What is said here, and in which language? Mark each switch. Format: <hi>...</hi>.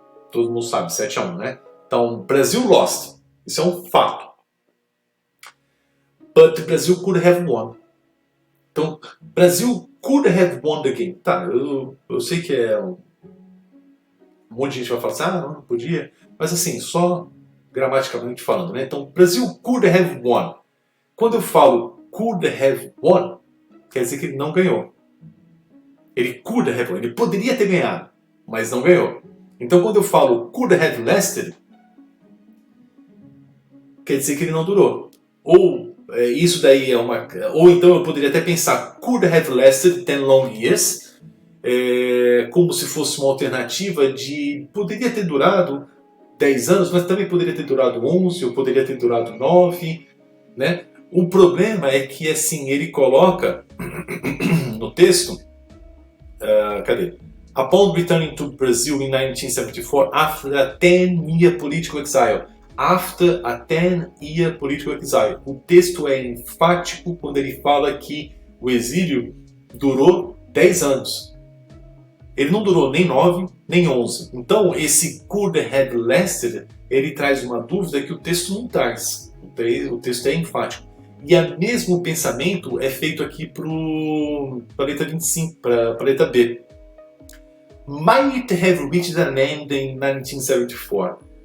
<pt>Todo mundo sabe, 7-1, né? Então, Brasil lost. Isso é um fato.</pt> <en>But Brazil could have won. Então, Brasil could have won the game.</en> <pt>Tá, eu sei que um monte de gente vai falar assim, não podia. Mas assim, só gramaticalmente falando, né?</pt> <en>Então, Brasil could have won.</en> <pt>Quando eu falo</pt> <en>could have won,</en> <pt>quer dizer que ele não ganhou. Ele</pt> <en>could have won.</en> <pt>Ele poderia ter ganhado, mas não ganhou. Então, quando eu falo</pt> <en>could have lasted,</en> <pt>quer dizer que ele não durou. Ou isso daí é uma... Ou então eu poderia até pensar</pt> <en>could have lasted 10 long years,</en> <pt>como se fosse uma alternativa de... Poderia ter durado 10 anos, mas também poderia ter durado 11, ou poderia ter durado 9, né? O problema é que assim, ele coloca no texto... cadê?</pt> <en>Upon returning to Brazil in 1974, after a 10-year political exile. After a 10-year political exile.</en> <pt>O texto é enfático quando ele fala que o exílio durou 10 anos. Ele não durou nem 9, nem 11. Então, esse</pt> <en>could have lasted,</en> <pt>ele traz uma dúvida que o texto não traz. O texto é enfático. E o mesmo pensamento é feito aqui para a letra 25, para a letra B.</pt> <en>Might have reached an end in 1974.</en>